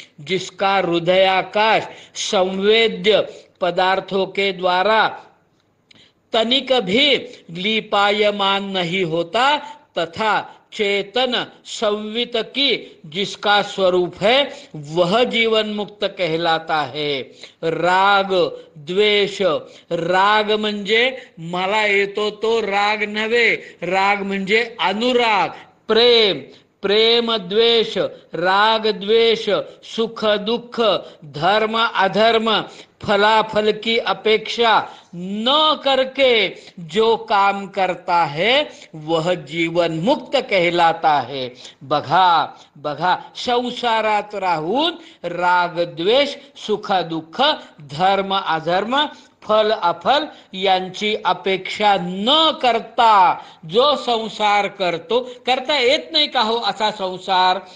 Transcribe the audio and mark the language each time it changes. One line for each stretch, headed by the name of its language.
Hindi: जिसका हृदयाकाश संवेद्य पदार्थों के द्वारा तनिक भी लीपायमान नहीं होता, तथा चेतन संवित की जिसका स्वरूप है, वह जीवन मुक्त कहलाता है.
Marathi: राग द्वेष, राग म्हणजे मला येतो तो राग नव्हे, राग म्हणजे अनुराग, प्रेम, प्रेम द्वेष, राग द्वेष, सुख दुःख, धर्म अधर्म
Hindi: फलाफल की अपेक्षा न करके जो काम करता है वह जीवन मुक्त कहलाता है.
Marathi: बघा बघा, संसारात राहून राग द्वेष सुख दुःख धर्म अधर्म फल अफल यांची अपेक्षा न करता जो संसार करतो, करता येत नाही का हो असा संसार.